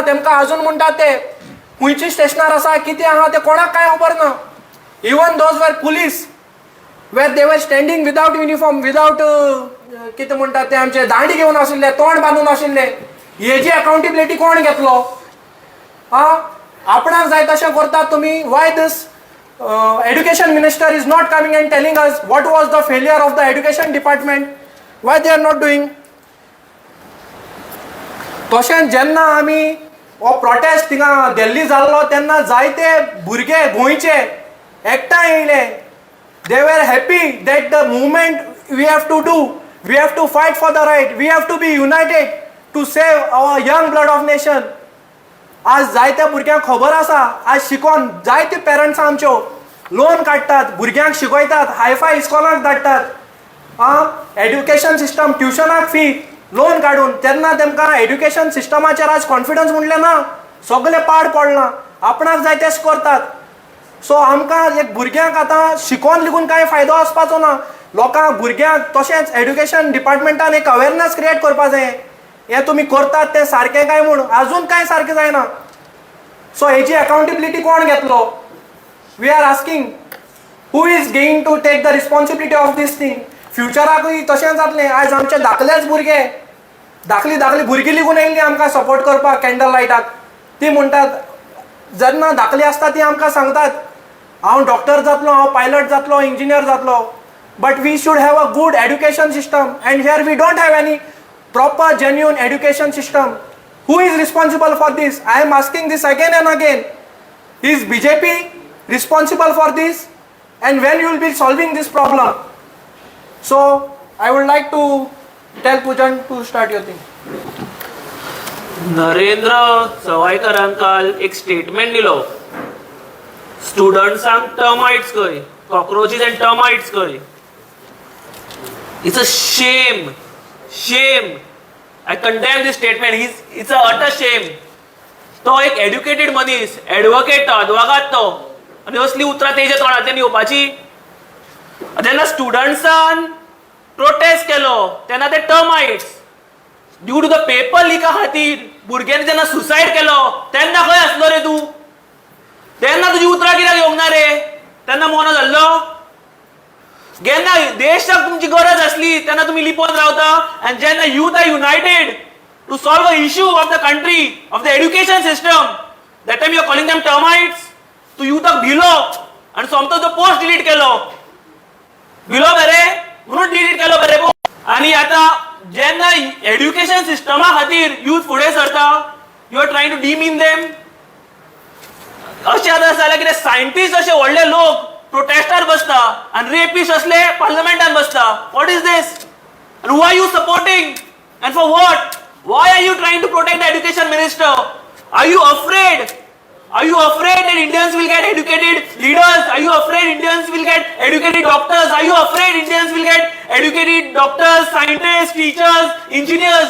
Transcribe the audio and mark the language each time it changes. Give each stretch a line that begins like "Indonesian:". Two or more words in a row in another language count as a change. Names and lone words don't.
Konkani: तेमकां आजून म्हणटा ते खंयच्या स्टेशनार आसा, कितें आहा तें कोणाक कांय खबर ना.
English: even those were police where they were standing without uniform,
Konkani: विदाउट कितें म्हणटात ते आमचे दांडी घेवन आशिल्ले, तोंड बांदून आशिल्ले. हेजी अकाउंटेबिलिटी कोण घेतलो? आपणाक जाय तशें करतात तुमी.
English: why this education minister is not coming and telling us what was the failure of the education department, why they are not doing?
Konkani: तशेंच जेन्ना आमी हो प्रोटेस्ट थिंगा दिल्ली जाल्लो तेन्ना जायते भुरगे गोंयचे एकठांय येयले.
English: they were happy that the movement we have to do, we have to fight for the right, we have to be united to save our young blood of nation.
Konkani: आज जायत्या भुरग्यांक खबर आसा, आज शिकोन जायते पेरंट्स आमच्यो लोन काडटात, भुरग्यांक शिकयतात, हायफाय इस्कॉलांक धाडटात.
English: education system,
Konkani: ट्युशनाक फी लोन काडून, तेन्ना तेमकां एड्युकेशन सिस्टमाचेर आज कॉन्फिडन्स म्हणलें ना, सगळें पाड पडलां. आपणाक जाय तेच करतात. सो आमकां एक भुरग्यांक आतां शिकोन लिगून कांय फायदो आसपाचो ना. लोकांक भुरग्यांक तशेंच एड्युकेशन डिपार्टमेंटान एक
English: awareness create
Konkani: करपाक जाय. हे तुमी करतात तें सारकें काय म्हूण आजून कांय सारकें जायना. सो हेजी अकाउंटेबिलिटी कोण घेतलो?
English: we are asking who is going to take the responsibility of this thing.
Konkani: फ्युचराकूय तशें जातलें. आयज आमचे धाकलेच भुरगे, धाकली भुरगीं लेगून येयल्लीं आमकां सपोर्ट करपाक कॅन्डल लायटाक. ती म्हणटात, जेन्ना धाकलीं आसता ती आमकां सांगतात हांव डॉक्टर जातलो, हांव पायलट जातलो, इंजिनियर जातलो.
English: but we should have a good education system and here we don't have any proper genuine education system. Who is responsible for this? I am asking this again and again. Is BJP responsible for this? And when you will be solving this problem? So I would like to tell Pujan to start your thing.
Konkani: नरेंद्र सवायकरान काल एक स्टेटमेंट दिलो. स्टुडंट्सांक टर्माइट्स खंय,
English: cockroaches and termites
Konkani: खंय.
English: it's a shame. I condemn this statement. It's a utter shame.
Konkani: तो एक एड्युकेटेड मनीस, एडवोकेट तो, अद्वोगात तो, आनी असली उतरां तेजे तोंडांतल्यान येवपाची. जेन्ना स्टुडंट्सान प्रोटेस्ट केलो तेन्ना ते टर्माइट्स
English: due to the paper
Konkani: लिका खातीर भुरग्यांनी जेन्ना सुसायड केलो तेन्ना खंय आसलो रे तूं? तेन्ना तुजी उतरां कित्याक येवंक ना रे? तेन्ना मोनो जाल्लो? जेन्ना देशाक तुमची गरज असली तेन्ना तुम्ही लिपोवन रावता.
English: अँड जेन्ना youth are united to solve a issue of the country, of the education system, that time you are calling them termites.
Konkani: तू युथाक भिलो आनी सोमतो तो पोस्ट डिलीट केलो. भिलो बरे म्हणून डिलीट केलो बरे. आनी आतां जेन्ना एड्युकेशन सिस्टमा खातीर यूथ फुडें सरता,
English: you are trying to demean them.
Konkani: अशें आतां जाल्यार कितें सायंटिस्ट अशे व्हडले लोक प्रोटेस्टार बसता
English: and rapists
Konkani: असले पार्लिमेंटान बसता.
English: What is this? And who are you supporting? And for what? Why are you trying to protect the education minister? Are you afraid? Are you afraid that Indians will get educated leaders? Are you afraid Indians will get educated doctors? Are you afraid Indians will get educated doctors, scientists, teachers, engineers?